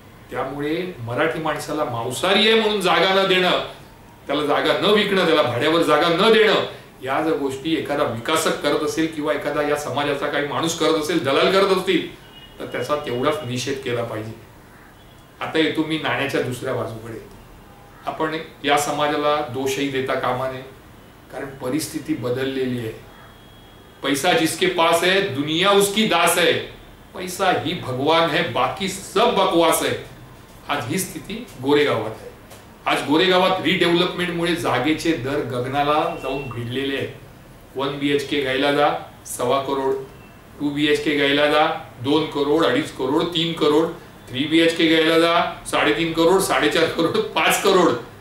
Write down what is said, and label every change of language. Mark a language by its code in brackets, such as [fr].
[mr] त्यामुळे मराठी माणसाला मांसाहारी आहे म्हणून जागा न देणं, त्याला जागा न विकणं, त्याला भाड्यावर जागा न देणं, या जर गोष्टी एखादा विकासक करत असेल किंवा एखादा या समाजाचा काही माणूस करत असेल, दलाल करत असतील, तर त्याचा तेवढाच निषेध केला पाहिजे. आता येतो मी नाण्याच्या दुसऱ्या बाजूकडे. आपण या समाजाला दोषही देता कामा नये. कारण परिस्थिती बदललेली आहे. [hi] पैसा जिसके पास है दुनिया उसकी दास है. पैसा ही भगवान है, बाकी सब बकवास है. [mr] आज ही स्थिती गोरेगावात आहे. आज गोरेगावात रिडेव्हलपमेंटमुळे जागेचे दर गगनाला जाऊन भिडलेले आहेत. 1 BHK घ्यायला जा 1.25 करोड, 2 BHK घ्यायला जा 2 करोड, 2.5 करोड, 3 करोड, 3 BHK घ्यायला जा 3.5 करोड, 4.5 करोड, 5 करोड.